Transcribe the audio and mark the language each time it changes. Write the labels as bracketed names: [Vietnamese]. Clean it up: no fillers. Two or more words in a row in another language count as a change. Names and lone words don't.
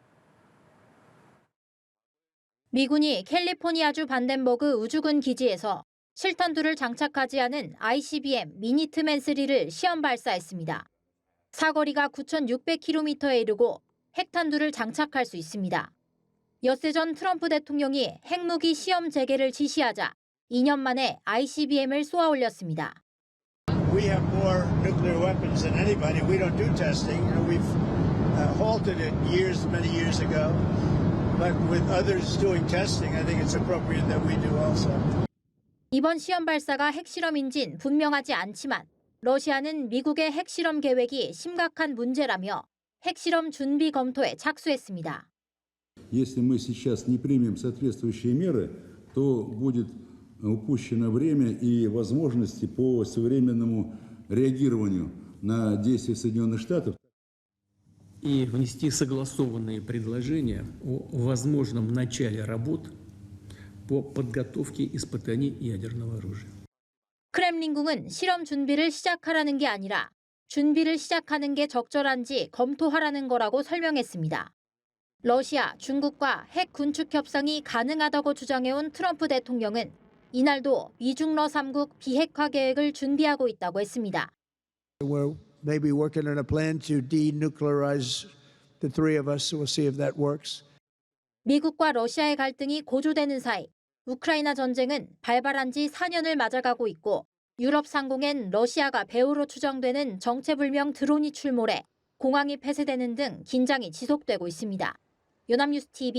[Korean] 미군이 캘리포니아주 반덴버그 우주군 기지에서 실탄두를 장착하지 않은 ICBM 미니트맨 3를 시험 발사했습니다. 사거리가 9,600km에 이르고 핵탄두를 장착할 수 있습니다. 엿새 전 트럼프 대통령이 핵무기 시험 재개를 지시하자 2년 만에 ICBM을 쏘아 올렸습니다. [English] We have more nuclear weapons than anybody. We don't do testing. We've halted it many years ago. But with others doing testing, I think it's appropriate that we do also. [Korean] 이번 시험 발사가 핵실험인진 분명하지 않지만 러시아는 미국의 핵실험 계획이 심각한 문제라며 핵실험 준비 검토에 착수했습니다. [Russian] Если мы сейчас не примем соответствующие меры, то будет упущено время и возможности по своевременному реагированию на действия Соединенных Штатов. И внести согласованные предложения о возможном начале работ по подготовке испытаний ядерного оружия. [Korean] 크렘린궁은 실험 준비를 시작하라는 게 아니라 준비를 시작하는 게 적절한지 검토하라는 거라고 설명했습니다. 러시아, 중국과 핵 군축 협상이 가능하다고 주장해온 트럼프 대통령은 이날도 미중러 3국 비핵화 계획을 준비하고 있다고 했습니다. [English] We're maybe working on a plan to denuclearize the three of us. We'll see if that works. [Korean] 미국과 러시아의 갈등이 고조되는 사이 우크라이나 전쟁은 발발한 지 4년을 맞아가고 있고 유럽 상공엔 러시아가 배후로 추정되는 정체불명 드론이 출몰해 공항이 폐쇄되는 등 긴장이 지속되고 있습니다.